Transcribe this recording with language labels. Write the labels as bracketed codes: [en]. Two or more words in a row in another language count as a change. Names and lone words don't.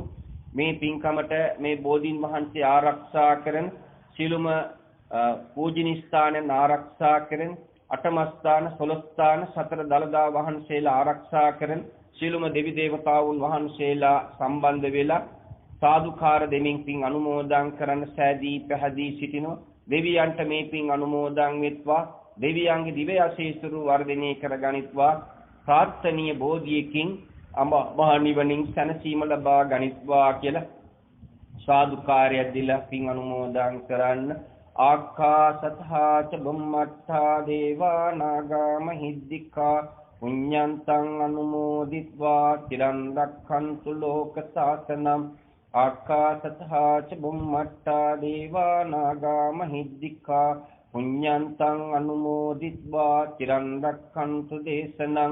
[si] මේ පින්කමට මේ බෝධීන් වහන්සේ ආරක්ෂා කරන සිළුම පූජනීය ස්ථානයන් ආරක්ෂා කරන අටමස්ථාන 12 ස්ථාන සතර දළදා වහන්සේලා ආරක්ෂා කරන සියලුම දෙවි දේවතාවුන් වහන්සේලා සම්බන්ධ වෙලා සාදුකාර දෙමින් පින් අනුමෝදන් කරන්න සෑදී පැහැදී සිටිනවා. දෙවියන්ට මේ පින් අනුමෝදන් වෙත්වා. දෙවියන්ගේ දිව්‍ය ආශීර්වාද වර්ධනය කරගනිත්වා. ප්‍රාර්ථනීය බෝධියකින් මහා නිවනින් සැනසීම ලබා ගනිත්වා කියලා සාදුකාරය දීලා පින් අනුමෝදන් කරන්න. [pi] ආකාසත්තා ච බුම්මත්තා දේවා නාග මහිද්దికා පුඤ්ඤන්තං අනුමෝදිත්වා තිරන් රක්ඛන්තු ලෝක සාසනං. ආකාසත්තා ච බුම්මත්තා දේවා නාග මහිද්దికා පුඤ්ඤන්තං අනුමෝදිත්වා තිරන් රක්ඛන්තු දේශනං.